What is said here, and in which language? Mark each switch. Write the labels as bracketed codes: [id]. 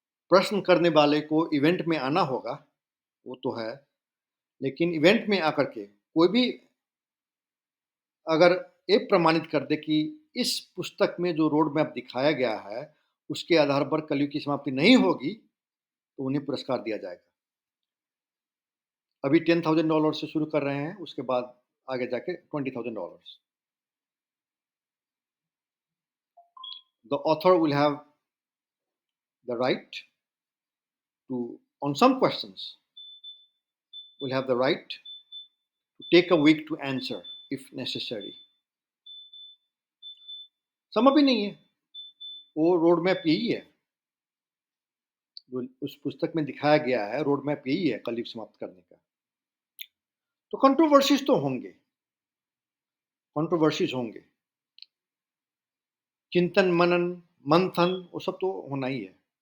[hi] प्रश्न करने वाले को इवेंट में आना होगा, वो तो है, लेकिन इवेंट में आकर के कोई भी अगर ये प्रमाणित कर दे कि इस पुस्तक में जो रोड मैप दिखाया गया है उसके आधार पर कलयुग की समाप्ति नहीं होगी, तो उन्हें पुरस्कार दिया जाएगा। अभी $10,000 से शुरू कर रहे हैं, उसके बाद आगे जाके $20,000। [en] The author will have the right to, on some questions, will have the right to take a week to answer if necessary. [hi] समय भी नहीं है, वो रोड मैप यही है, जो उस पुस्तक में दिखाया गया है, रोड मैप यही है कलयुग समाप्त करने का। तो कंट्रोवर्सीज तो होंगे, कंट्रोवर्सीज होंगे, चिंतन मनन मंथन वो सब तो होना ही है।